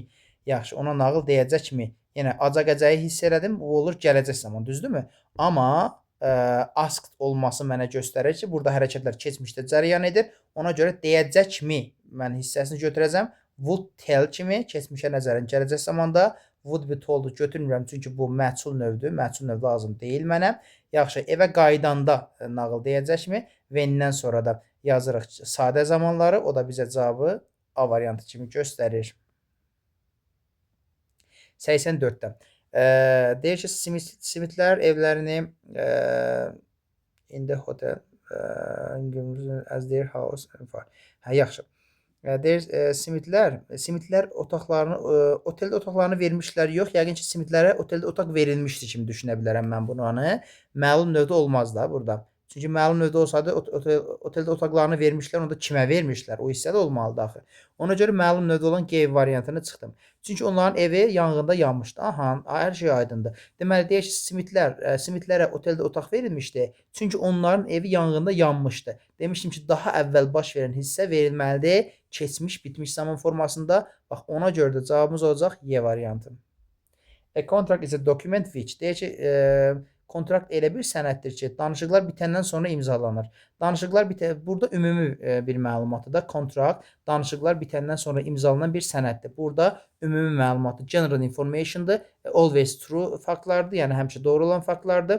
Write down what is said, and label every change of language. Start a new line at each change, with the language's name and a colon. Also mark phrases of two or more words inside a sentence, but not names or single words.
Azerbaijani: Yaxşı, ona nağıl deyəcəkmi? Yəni, acaq əcəyi hiss elədim, bu olur gələcək zaman, düzdürmü? Amma asked olması mənə göstərir ki, burada hərəkətlər keçmişdə cərəyan edir. Ona görə deyəcəkmi? Mən hissəsini götürəcəm.
English: Would tell
Azerbaijani: kimi keçmişə nəzərən gələcək zamanda
English: would be told-u
Azerbaijani: götürmürəm, çünki bu məchul növdür. Məchul növ lazım deyil mənə. Yaxşı, evə qaydanda nağıl deyəcəkmi? When-dən sonra da yazırıq sadə zamanları. O da bizə cavabı A variantı kimi göstərir.
English: 84-dən.
Azerbaijani: Deyir ki, Smithlər evlərini
English: in the hotel as their house.
Azerbaijani: Hə, yaxşı. Deyir, Smithlər otaqlarını, oteldə otaqlarını vermişlər. Yox, yəqin ki, Smithlərə oteldə otaq verilmişdi kimi düşünə bilərəm mən bunu. Məlum növdə olmaz da burada. Çünki məlum növdə olsaydı, oteldə otaqlarını vermişlər, onu da kimə vermişlər? O hissədə olmalıdır axı. Ona görə məlum növdə olan G variantını çıxdım. Çünki onların evi yanğında yanmışdı. Aha, hər şey aydındır. Deməli, deyək ki, Smithlərə oteldə otaq verilmişdi. Çünki onların evi yanğında yanmışdı. Demişdim ki, daha əvvəl baş verən hissə verilməlidir. Keçmiş, bitmiş zaman formasında. Bax, ona görə də cavabımız olacaq Y variantı.
English: A contract is a document which.
Azerbaijani: Deyək ki, kontrakt elə bir sənəddir ki, danışıqlar bitəndən sonra imzalanır. Danışıqlar burada ümumi bir məlumatdır da. Kontrakt danışıqlar bitəndən sonra imzalanan bir sənəddir. Burada ümumi məlumatı
English: general information'dır. Always true
Azerbaijani: faktlardır. Yəni həmişə doğru olan faktlardır.